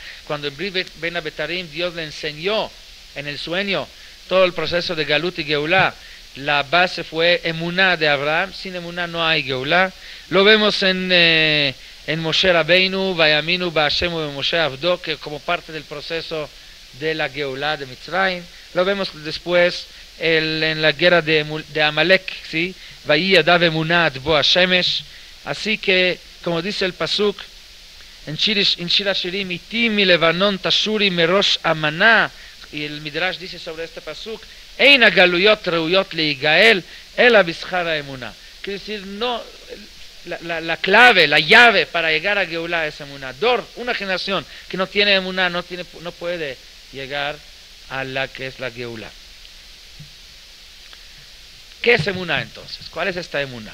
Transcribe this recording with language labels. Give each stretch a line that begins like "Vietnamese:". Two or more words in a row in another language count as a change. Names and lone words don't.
Spanish: Cuando en Brit Ben Abetarim Dios le enseñó en el sueño todo el proceso de Galut y Geulá, la base fue Emuná de Abraham. Sin Emuná no hay Geulá. Lo vemos en Moshe Rabbeinu,
Hebrew: ויאמינו בה׳ ובמשה עבדו,
Spanish: que como parte del proceso de la Geulá de Mitzrayim. Lo vemos después en la guerra de Amalek, ¿sí?
Hebrew: ויהי ידיו אמונה עד בא השמש.
Spanish: Así que, como dice el pasuk en Shir Hashirim,
Hebrew: אתי מלבנון תשורי מראש אמנה,
Spanish: y el Midrash dice sobre este pasuk,
Hebrew: אין הגלויות ראויות להגאל אלא בשכר אמונה.
Spanish: Quiere decir, no, la clave, la llave para llegar a Geulá es emunah. Una generación que no tiene emunah no puede llegar a la que es la Geulá. ¿Qué es emuná entonces? ¿Cuál es esta emuná?